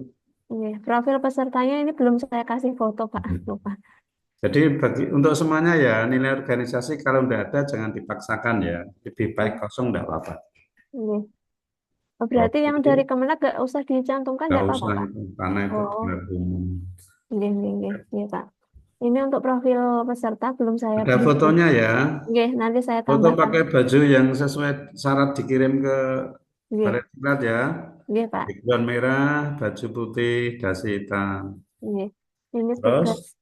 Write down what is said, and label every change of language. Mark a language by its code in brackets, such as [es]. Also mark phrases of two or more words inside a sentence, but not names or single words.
[id] nggih, profil pesertanya ini belum saya kasih foto, Pak. Lupa. Jadi untuk semuanya ya nilai organisasi kalau enggak ada jangan dipaksakan ya. Lebih baik kosong enggak apa-apa. Nggih. Oh, berarti yang Oke, dari Kemenak nggak usah dicantumkan, enggak nggak apa-apa, usah Pak. itu karena itu Oh, gelar umum. [jv] nggih, nggih, nggih, nggih, Pak. [id] Ini untuk profil peserta belum saya Ada berikan. fotonya ya. Nggih, nanti saya Foto tambahkan. pakai baju yang sesuai syarat dikirim ke Nggih, Balai Diklat ya. nggih, Pak. Background merah, baju putih, dasi hitam. Nggih. Ini tugas Terus,